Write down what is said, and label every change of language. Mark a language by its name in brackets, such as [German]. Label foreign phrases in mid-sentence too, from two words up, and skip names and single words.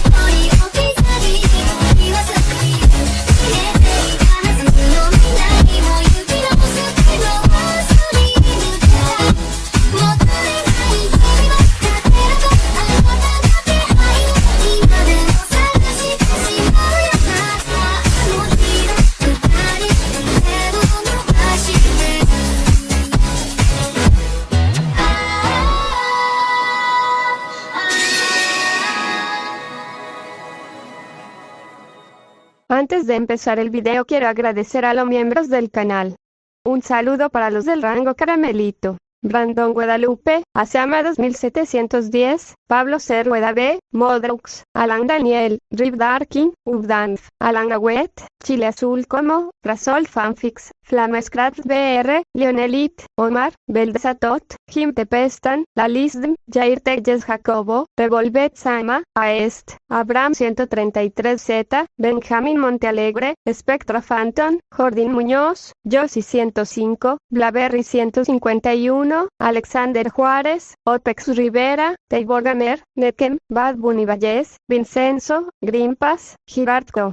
[Japanese] 人置き去り言わずに消えていたはずの未来も行き直すけど忘れぬからもったいない日々は勝てるとあなたの気配今でも探してしまうよまたあの日の二人手を伸ばして [Spanish] Antes de empezar el video quiero agradecer a los miembros del canal. Un saludo para los del rango Caramelito. Brandon Guadalupe, Asiama 2710, Pablo C. Rueda B, Modrux, Alan Daniel, Rip Darkin, Ubdanf, Alan Agüet, Chile Azul como, Rasol Fanfix, Flamescraft BR, Leonelit, Omar, Beldesatot, Jim Tepestan, Lalisdm, Jair Teyes Jacobo, Revolvet Sama, Aest, Abraham 133Z, Benjamín Montealegre, Spectra Phantom, Jordín Muñoz, Josie 105, Blaberry 151, Alexander Juárez, Opex Rivera, Teibor Gamer, Nekem, Bad Bunny Valles, Vincenzo, Grimpas, Girardco.